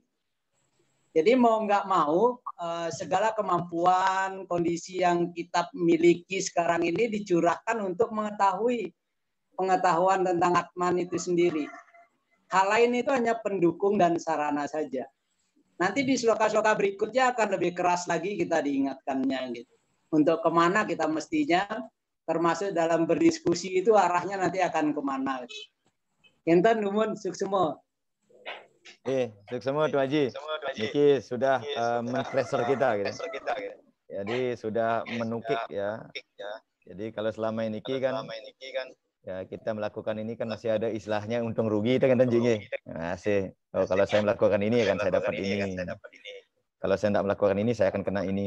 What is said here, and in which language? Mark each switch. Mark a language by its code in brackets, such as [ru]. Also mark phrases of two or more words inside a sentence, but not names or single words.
[id] Jadi mau nggak mau segala kemampuan, kondisi yang kita miliki sekarang ini dicurahkan untuk mengetahui pengetahuan tentang Atman itu sendiri. Hal lain itu hanya pendukung dan sarana saja. Nanti di sloka-sloka berikutnya akan lebih keras lagi kita diingatkannya gitu. Untuk kemana kita mestinya, termasuk dalam berdiskusi itu arahnya nanti akan kemana. [ban] Enten numun suksemo. Suksemo Tuan Haji. [id] Niki sudah men-pressure kita gitu. Jadi sudah menukik ya. Jadi kalau selama ini kan ya kita melakukan ini kan masih ada istilahnya untung rugi itu kan Tanjing. Masih. Oh, kalau saya melakukan ini kan saya dapat ini. Kalau saya tidak melakukan ini, saya akan kena ini.